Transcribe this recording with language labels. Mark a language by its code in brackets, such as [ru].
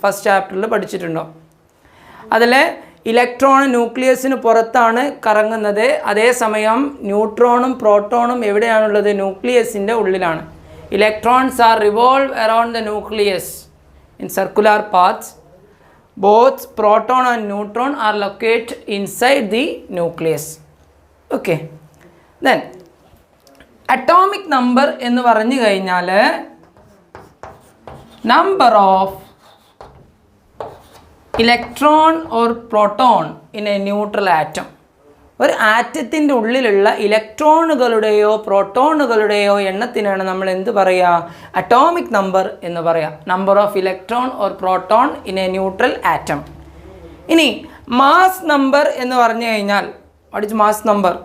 [ml] First ചാപ്റ്ററിൽ പഠിച്ചിട്ടുണ്ടോ? അതിൽ ഇലക്ട്രോൺ ന്യൂക്ലിയസിന് പുറത്താണ് കറങ്ങുന്നത്. അതേസമയം ന്യൂട്രോണും പ്രോട്ടോണും എവിടെയാണുള്ളത്? ന്യൂക്ലിയസിൻ്റെ ഉള്ളിലാണ്. [en] Electrons are revolve around the nucleus in circular paths. Both proton and neutron are located inside the nucleus. Okay, then atomic number [ml] എന്ന് പറഞ്ഞു കഴിഞ്ഞാൽ [en] number of electron or proton in a neutral atom. [ml] ഒരു ആറ്റത്തിൻ്റെ ഉള്ളിലുള്ള ഇലക്ട്രോണുകളുടെയോ പ്രോട്ടോണുകളുടെയോ എണ്ണത്തിനാണ് നമ്മൾ എന്ത് പറയുക? [en] atomic number [ml] എന്ന് പറയുക. [en] Number of electron or proton in a neutral atom. [ml] ഇനി [en] mass number [ml] എന്ന് പറഞ്ഞു കഴിഞ്ഞാൽ, [en] What is mass number?